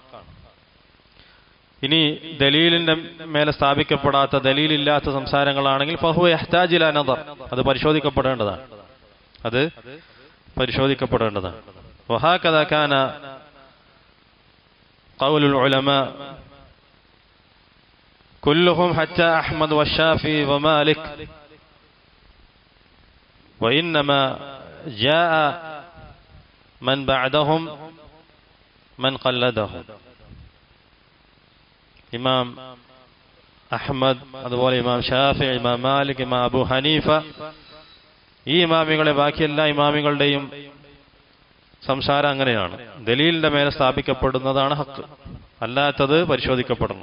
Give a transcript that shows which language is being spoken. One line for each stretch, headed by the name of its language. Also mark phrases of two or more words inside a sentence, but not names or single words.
Malayalam: ഇനി ദലീലിന്റെ മേലെ സ്ഥാപിക്കപ്പെടാത്ത, ദലീലില്ലാത്ത സംസാരങ്ങളാണെങ്കിൽ
Arabic: فهو يحتاج إلى نظر,
Malayalam: അത് പരിശോധിക്കപ്പെടേണ്ടതാണ്, അത് പരിശോധിക്കപ്പെടേണ്ടതാണ്.
Arabic: وهكذا كان قول العلماء كلهم حتى أحمد والشافعي ومالك وإنما جاء من بعدهم من قلدهم.
Malayalam: ഇമാം അഹ്മദ്, അതുപോലെ ഇമാം ഷാഫി, ഇമാം മാലിക്, ഇമാം അബു ഹനീഫ, ഈ ഇമാമികളെ ബാക്കി എല്ലാ ഇമാമികളുടെയും സംസാരം അങ്ങനെയാണ്. ദലീലിന്റെ മേലെ സ്ഥാപിക്കപ്പെടുന്നതാണ് ഹക്ക്, അല്ലാത്തത് പരിശോധിക്കപ്പെടുന്നു.